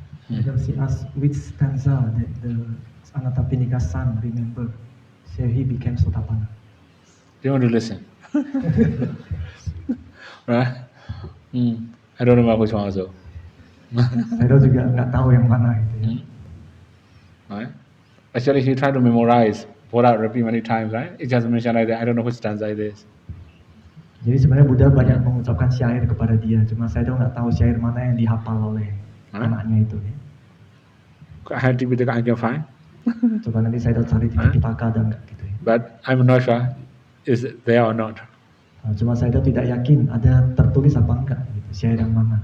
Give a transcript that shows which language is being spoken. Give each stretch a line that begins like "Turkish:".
English: She asked which stanza that the Anatapindika son remember. So he became Sotapana. Do you want to listen? Right? I don't know which one also.
Indonesian: Saya juga nggak tahu yang mana itu ya.
English: Right? Actually, he tried to memorize. Buddha repeat many times, right? It just mentioned like that. I don't know which stanza it is.
Indonesian: Jadi sebenarnya Buddha banyak mengucapkan syair kepada dia, cuma saya tuh nggak tahu syair mana yang dihafal oleh anaknya itu. Ya.
English: I have to be the I can find.
Indonesian: Coba nanti saya cari di Pitaka ada nggak gitu ya.
English: But I'm not sure is it there or not.
Indonesian: Cuma saya tuh tidak yakin ada tertulis apa enggak gitu, syair yang mana.